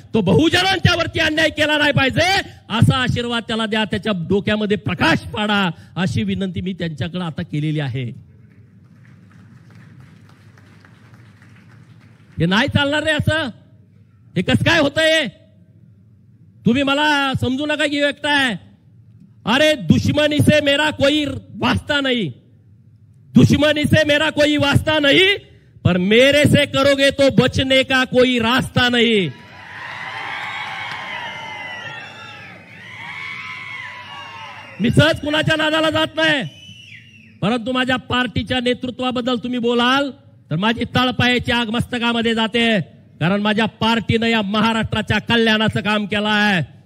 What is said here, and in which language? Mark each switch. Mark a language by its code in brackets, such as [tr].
[mr] तो बहुजनांच्या वरती अन्याय केला नाही पाहिजे असा आशीर्वाद त्याला द्या, त्याच्या डोक्यामध्ये प्रकाश पाडा, अशी विनंती मी त्यांच्याकडे आता केलेली आहे. हे नाही चालणार रे असं, हे कसं काय होतंय. तुम्ही मला समजू नका की व्यक्त आहे. [hi] अरे दुश्मनी से मेरा कोई वास्ता नहीं, दुश्मनी से मेरा कोई वास्ता नहीं, पर मेरे से करोगे तो बचने का कोई रास्ता नहीं. [mr] मी सहज कुणाच्या नादाला जात नाही, परंतु माझ्या पार्टीच्या नेतृत्वाबद्दल तुम्ही बोलाल तर माझी तळपायाची आग मस्तकामध्ये जाते. कारण माझ्या पार्टीनं या महाराष्ट्राच्या कल्याणाचं काम केलं आहे.